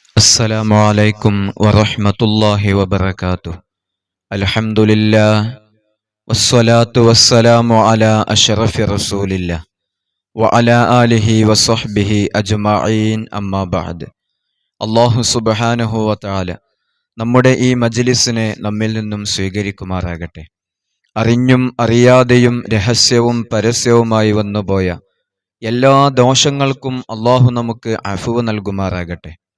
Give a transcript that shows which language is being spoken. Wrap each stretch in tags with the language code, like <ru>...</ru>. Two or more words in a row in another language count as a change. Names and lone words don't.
<ar>السلام عليكم ورحمة الله وبركاته. الحمد لله والصلاة والسلام على أشرف رسول الله وعلى آله وصحبه أجمعين أما بعد. الله سبحانه وتعالى</ar> <ml>നമ്മുടെ ഈ മജ്ലിസിനെ നമ്മിൽ നിന്നും സ്വീകരിക്കുമാറാകട്ടെ. അറിഞ്ഞും അറിയാതെയും രഹസ്യവും പരസ്യവുമായി വന്നുപോയ എല്ലാ ദോഷങ്ങൾക്കും അല്ലാഹു നമുക്ക് അഫ്വ് നൽകുമാറാകട്ടെ.</ml>